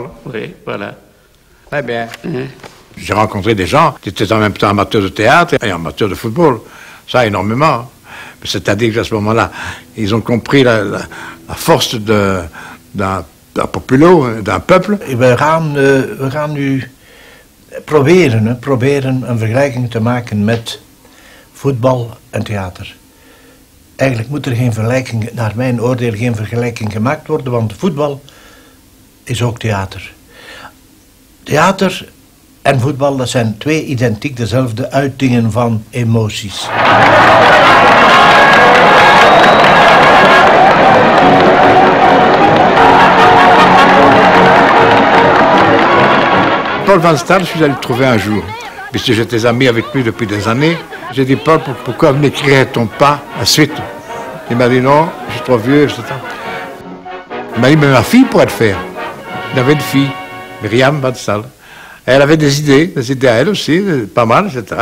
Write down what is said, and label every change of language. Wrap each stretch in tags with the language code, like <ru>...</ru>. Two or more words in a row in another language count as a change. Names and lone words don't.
<fr>Oui, voilà. Très bien. J'ai rencontré des gens qui étaient en même temps amateurs de théâtre et amateurs de football. Ça, énormément. C'est-à-dire qu'à ce moment-là, ils ont compris la force d'un populo, d'un peuple.</fr> <nl>We gaan nu proberen een vergelijking te maken met voetbal en theater. Eigenlijk moet er geen vergelijking, naar mijn oordeel, geen vergelijking gemaakt worden, want voetbal is ook theater. Theater en voetbal, dat zijn 2 identiek dezelfde uitingen van emoties.</nl> <fr>Paul Van Stal, je suis allé le trouver un jour, puisque j'étais ami avec lui depuis des années. J'ai dit, Paul, pourquoi n'écrirait-on pas la suite? Il m'a dit, non, je suis trop vieux, etc. Il m'a dit, mais ma fille pourrait le faire. Il avait une fille, Myriam Van Stal. Elle avait des idées à elle aussi, pas mal, etc.</fr>